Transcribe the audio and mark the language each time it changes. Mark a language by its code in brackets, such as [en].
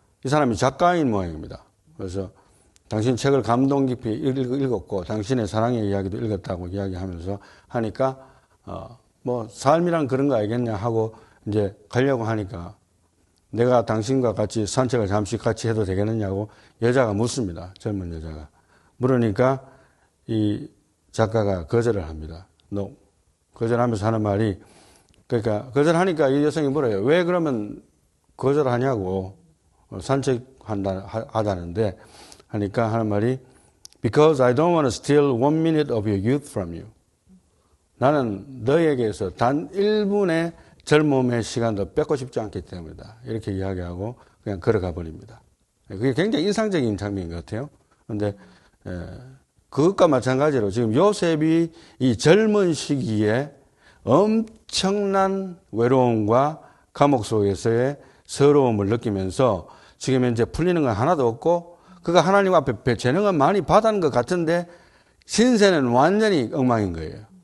[ko] 이 사람이 작가인 모양입니다. 그래서 당신 책을 감동 깊이 읽었고 당신의 사랑의 이야기도 읽었다고 이야기하면서 하니까 뭐 삶이란 그런 거 알겠냐 하고 이제 가려고 하니까 내가 당신과 같이 산책을 잠시 같이 해도 되겠느냐고 여자가 묻습니다. 젊은 여자가. 물으니까 이 작가가 거절을 합니다. [en] No. [ko] 거절하면서 하는 말이 그러니까 거절하니까 이 여성이 물어요. 왜 그러면 거절하냐고 산책하다는데 하니까 하는 말이 [en] Because I don't want to steal 1 minute of your youth from you. [ko] 나는 너에게서 단 1분의 젊음의 시간도 뺏고 싶지 않기 때문이다. 이렇게 이야기하고 그냥 걸어가 버립니다. 그게 굉장히 인상적인 장면인 것 같아요. 그런데 그것과 마찬가지로 지금 요셉이 이 젊은 시기에 엄청난 외로움과 감옥 속에서의 서러움을 느끼면서 지금 현재 풀리는 건 하나도 없고 그가 하나님 앞에 재능은 많이 받은 것 같은데 신세는 완전히 엉망인 거예요.